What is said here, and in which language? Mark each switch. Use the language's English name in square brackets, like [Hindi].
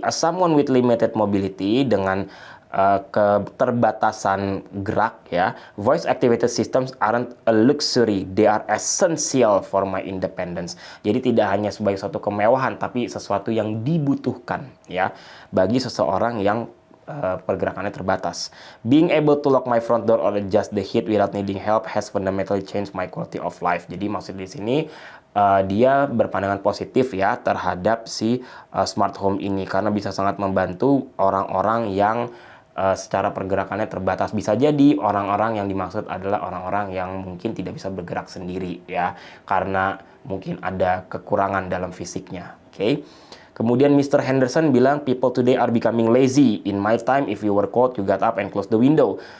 [English] As someone with limited mobility, [Indonesian] dengan keterbatasan gerak ya, [English] voice activated systems aren't a luxury, they are essential for my independence. [Indonesian] Jadi tidak hanya sebagai suatu kemewahan, tapi sesuatu yang dibutuhkan ya bagi seseorang yang pergerakannya terbatas. [English] Being able to lock my front door or adjust the heat without needing help has fundamentally changed my quality of life. [Indonesian] Jadi maksud di sini dia berpandangan positif ya terhadap si smart home ini, karena bisa sangat membantu orang-orang yang secara pergerakannya terbatas. Bisa jadi orang-orang yang dimaksud adalah orang-orang yang mungkin tidak bisa bergerak sendiri ya, karena mungkin ada kekurangan dalam fisiknya. Oke. Kemudian Mr. [English] Henderson [Indonesian] bilang, [English] people today are becoming lazy. In my time, if you were cold, you got up and close the window.